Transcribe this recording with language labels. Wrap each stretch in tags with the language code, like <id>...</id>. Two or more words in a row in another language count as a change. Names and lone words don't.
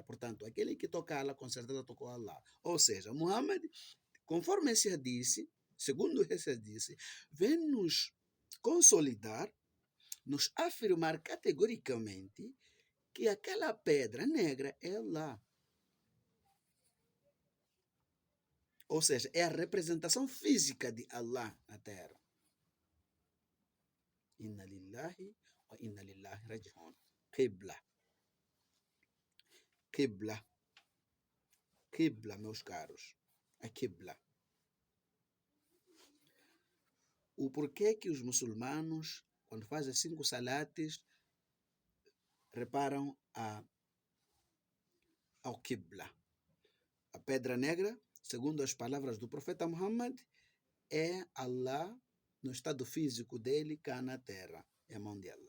<pt>Portanto, aquele que tocá-la, com certeza tocou Allah. Ou seja, Muhammad, conforme esse disse, segundo esse disse, vem nos consolidar, nos afirmar categoricamente que aquela pedra negra é Allah. Ou seja, é a representação física de Allah na terra.</pt> <ar>إنا لله وإنا لله راجعون.</ar> <pt>Qibla. Qibla. Qibla, meus caros. A Qibla. O porquê que os muçulmanos, quando fazem 5 salates, reparam ao Qibla. A pedra negra, segundo as palavras do profeta Muhammad, é Allah no estado físico dele cá na terra, é a mão de Allah.</pt>